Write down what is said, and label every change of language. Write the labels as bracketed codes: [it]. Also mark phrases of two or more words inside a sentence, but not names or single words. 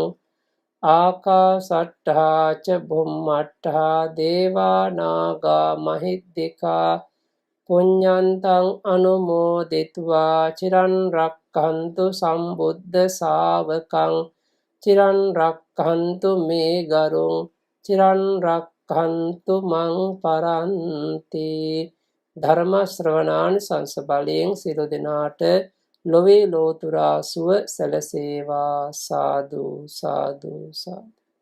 [pi] ආකාසට්ඨා ච බුම්මට්ඨා දේවා නාග මහිද්దికා පුඤ්ඤන්තං අනුමෝදිත्वा චිරන් රක්ඛන්තු සම්බුද්ධ ශාවකං. චිරන් රක්ඛන්තු මේ ගරුං චිරන් රක්ඛන්තු මං පරන්ති. [si] ධර්ම ශ්‍රවණානිසංස බලයෙන් සියලු දෙනාට ලොවේ ලෝතුරා සුව සැලසේවා. සාදු සාදු සාදු.